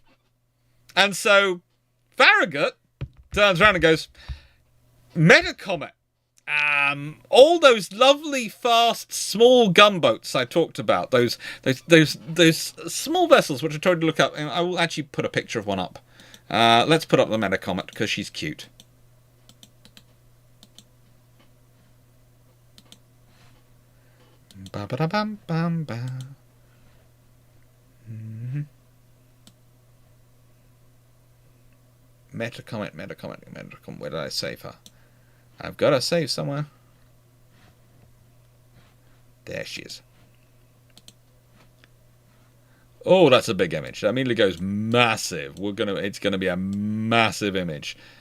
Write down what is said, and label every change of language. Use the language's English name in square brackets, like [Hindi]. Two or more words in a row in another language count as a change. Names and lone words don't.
[English] And so Farragut turns around and goes, Metacomet. All those lovely, fast, small gunboats I talked about, those small vessels which I told you to look up, and I will actually put a picture of one up. Let's put up the Metacomet because she's cute. Ba ba da bam bam ba. Metacomet. Where did I save her? I've got her saved somewhere. There she is. Oh, that's a big image. That immediately goes massive. It's gonna be a massive image.